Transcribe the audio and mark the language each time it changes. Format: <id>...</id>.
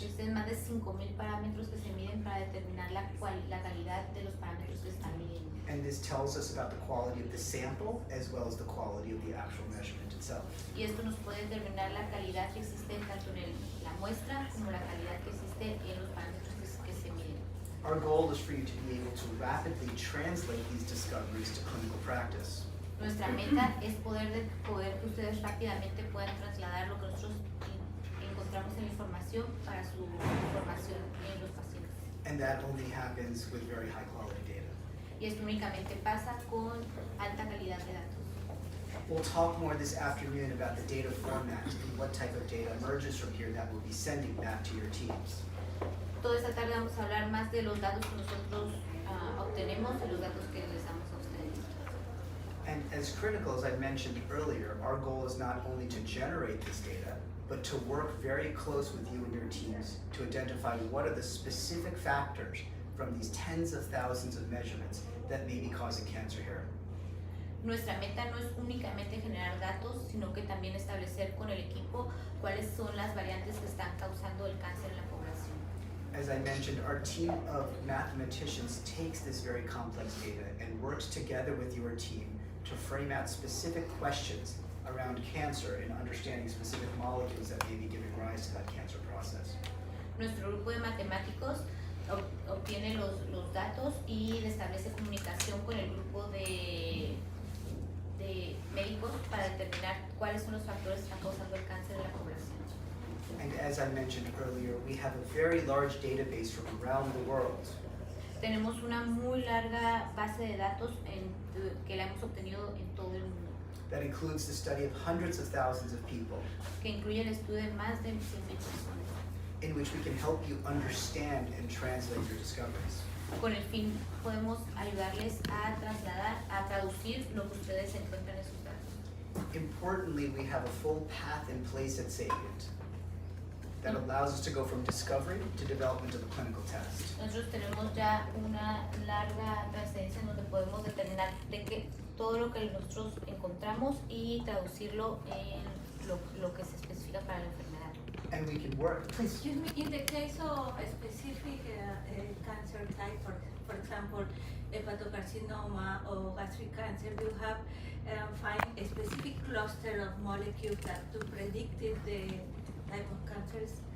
<es>Existen más de 5,000 parámetros que se miden para determinar la calidad de los parámetros que están midiendo.</es> <en>And this tells us about the quality of the sample as well as the quality of the actual measurement itself.</en> <es>Y esto nos puede determinar la calidad que existe tanto en la muestra como la calidad que existe en los parámetros que se miden.</es> <en>Our goal is for you to be able to rapidly translate these discoveries to clinical practice.</en> <es>Nuestra meta es poder que ustedes rápidamente puedan trasladar lo que nosotros encontramos en la información para su formación en los pacientes.</es> <en>And that only happens with very high quality data.</en> <es>Y esto únicamente pasa con alta calidad de datos.</es> <en>We'll talk more this afternoon about the data format and what type of data emerges from here that we'll be sending back to your teams.</en> <es>Toda esta tarde vamos a hablar más de los datos que nosotros obtenemos y los datos que les damos a ustedes.</es> <en>And as critical as I mentioned earlier, our goal is not only to generate this data, but to work very close with you and your teams to identify what are the specific factors from these tens of thousands of measurements that may be causing cancer here.</en> <es>Nuestra meta no es únicamente generar datos, sino que también establecer con el equipo cuáles son las variantes que están causando el cáncer en la población.</es> <en>As I mentioned, our team of mathematicians takes this very complex data and works together with your team to frame out specific questions around cancer and understanding specific molecules that may be giving rise to that cancer process.</en> <es>Nuestro grupo de matemáticos obtiene los datos y establece comunicación con el grupo de médicos para determinar cuáles son los factores que están causando el cáncer en la población.</es> <en>And as I mentioned earlier, we have a very large database from around the world.</en> <es>Tenemos una muy larga base de datos que la hemos obtenido en todo el mundo,</es> <en>That includes the study of hundreds of thousands of people,</en> <es>que incluye el estudio de más de 100,000 personas,</es> <en>in which we can help you understand and translate your discoveries.</en> <es>con el fin podemos ayudarles a trasladar, a traducir lo que ustedes encuentran en sus datos.</es> <en>Importantly, we have a full path in place at Sapient that allows us to go from discovery to development of a clinical test.</en> <es>Nosotros tenemos ya una larga trascendencia en donde podemos determinar de qué todo lo que nosotros encontramos y traducirlo en lo que se especifica para la enfermedad.</es> <en>And we can work. Excuse me, in the case of a specific cancer type, for example, hepatocarcinoma or gastric cancer, you have find a specific cluster of molecules that to predict the type of cancers.</en>